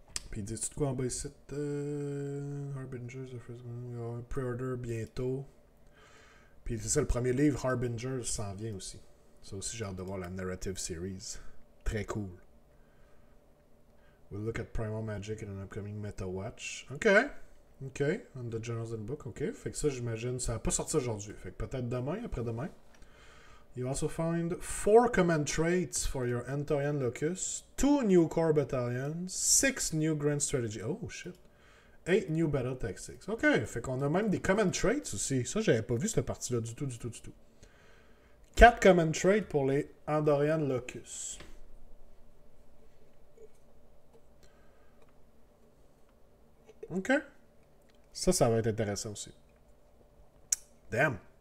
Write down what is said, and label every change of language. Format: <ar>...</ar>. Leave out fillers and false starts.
<fr>Puis dis-tu de quoi en bas ici? Harbingers, pre-order bientôt. Puis c'est ça, le premier livre, Harbingers, s'en vient aussi. Ça aussi, j'ai hâte de voir la Narrative Series. Très cool.</fr> <en>We'll look at Primal Magic in an upcoming Meta Watch. OK. On the Journals and Book. OK.</en> <fr>Fait que ça, j'imagine, ça va pas sorti aujourd'hui. Fait que peut-être demain, après-demain.</fr> <en>You also find 4 command traits for your Antorian Locus, 2 new core battalions, 6 new grand strategy. Oh, shit. 8 new battle tactics. OK.</en> <fr>Fait qu'on a même des command traits aussi. Ça, j'avais pas vu cette partie-là du tout. 4 command traits pour les Andorian Locus. OK. Ça va être intéressant aussi. Damn.</fr>